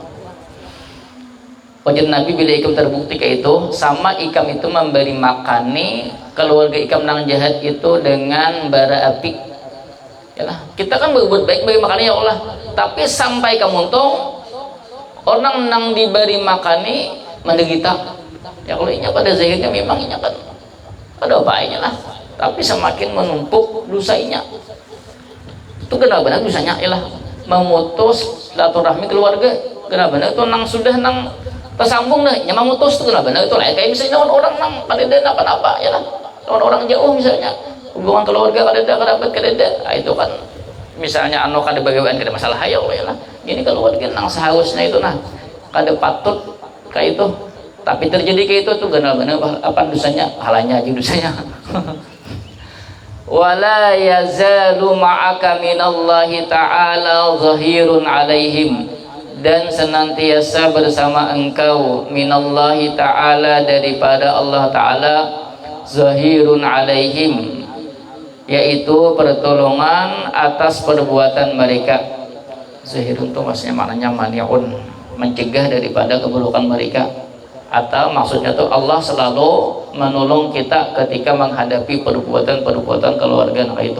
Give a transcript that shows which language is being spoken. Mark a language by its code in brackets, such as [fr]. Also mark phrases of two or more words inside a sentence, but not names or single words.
[bjn] Wajib Nabi, bila ikam terbukti kayak itu, sama ikam itu memberi makani keluarga ikam nang jahat itu dengan bara api. Yalah, kita kan berbuat baik bagi makani ya Allah, tapi sampai kamu untung orang nang diberi makani menderita. [id] Ya kalau ini pada zahirnya memang ini kan ada baiknya lah, tapi semakin menumpuk dosanya. Itu benar-benar dosanya ialah memutus silaturahmi keluarga. [bjn] Benar-benar itu nang sudah nang tersambung deh, nyamang mutus itu kenapa? Nah itu lah kayak misalnya orang nang kadeda apa ya lah, orang jauh misalnya hubungan keluarga kadeda kerabat kadeda, nah, itu kan misalnya anu kada bagaimana kada masalah hayo ya lah. Gini keluarga nang seharusnya itu nah kada patut kayak itu, tapi terjadi kayak itu tuh benar-benar apa dosanya, halanya aja dosanya. [ar] ولا يزال معك من الله تعالى ظهير عليهم, [id] dan senantiasa bersama engkau [ar] من الله تعالى, [id] daripada Allah ta'ala, [ar] ظهير عليهم, [id] yaitu pertolongan atas perbuatan mereka. Zahirun itu maksudnya maknanya mani'un, mencegah daripada keburukan mereka, atau maksudnya tuh Allah selalu menolong kita ketika menghadapi perbuatan-perbuatan keluarga kayak itu.